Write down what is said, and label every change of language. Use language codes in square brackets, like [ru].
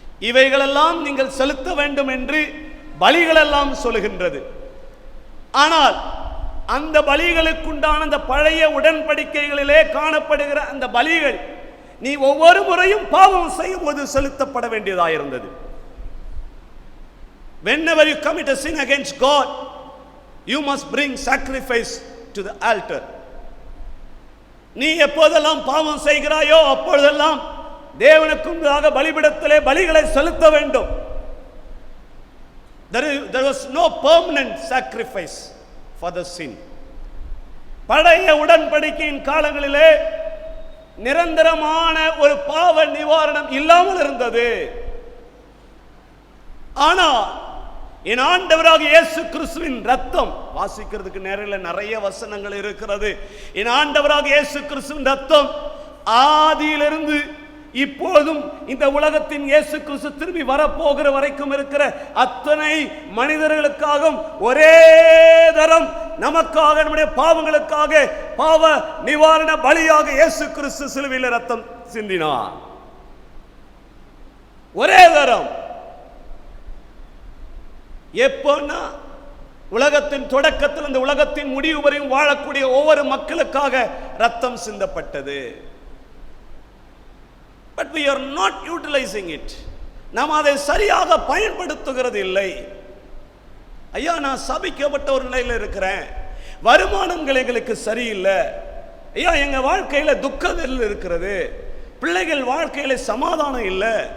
[ta] இவைகளெல்லாம் நீங்கள் செலுத்த வேண்டும் என்று பலிகளெல்லாம் சொல்லுகின்றது. ஆனால் அந்த பலிகளுக்குண்டான அந்த பழைய உடன்படிக்கைகளிலே காணப்படுகிற அந்த பலிகள் நீ ஒவ்வொரு முறையும் பாவம் செய்யும் போது செலுத்தப்பட வேண்டியதாயிருந்தது. [en] Whenever you commit a sin against God, you must bring sacrifice to the altar. [ta] நீ எப்போதெல்லாம் பாவம் செய்கிறாயோ அப்பொழுதெல்லாம் தேவனுக்கு முன்பாக பலிபீடத்திலே பலிகளை செலுத்த வேண்டும். [en] There was no permanent sacrifice for the sin. [ta] பழைய உடன்படிக்கையின் காலங்களிலே நிரந்தரமான ஒரு பாவ நிவாரணம் இல்லாமல் இருந்தது. ஆனால் என் ஆண்டவராக இயேசு கிறிஸ்துவின் ரத்தம், வாசிக்கிறதுக்கு நேரில் நிறைய வசனங்கள் இருக்கிறது. என் ஆண்டவராக இயேசு கிறிஸ்துவின் ரத்தம் ஆதியிலிருந்து இப்போதும் இந்த உலகத்தின் இயேசு கிறிஸ்து திரும்பி வரப்போகிற வரைக்கும் இருக்கிற அத்தனை மனிதர்களுக்காகவும் ஒரே தரம் நமக்காக, நம்முடைய பாவங்களுக்காக பாவ நிவாரண பலியாக இயேசு கிறிஸ்து சிலுவையில் ரத்தம் சிந்தினார். ஒரே தரம். எப்போன்னா உலகத்தின் தொடக்கத்தில் இந்த உலகத்தின் முடிவு வரையும் வாழக்கூடிய ஒவ்வொரு மக்களுக்காக ரத்தம் சிந்தப்பட்டது. [en] But we are not utilizing it. [ta] நாம் அதை சரியாக பயன்படுத்துகிறது இல்லை. ஐயா, நான் சபிக்கப்பட்ட ஒரு நிலையில் இருக்கிறேன், வருமானங்கள் எங்களுக்கு சரியில்லை, ஐயா எங்க வாழ்க்கையில துக்கத்தில் இருக்கிறது, பிள்ளைகள் வாழ்க்கையில சமாதானம் இல்லை,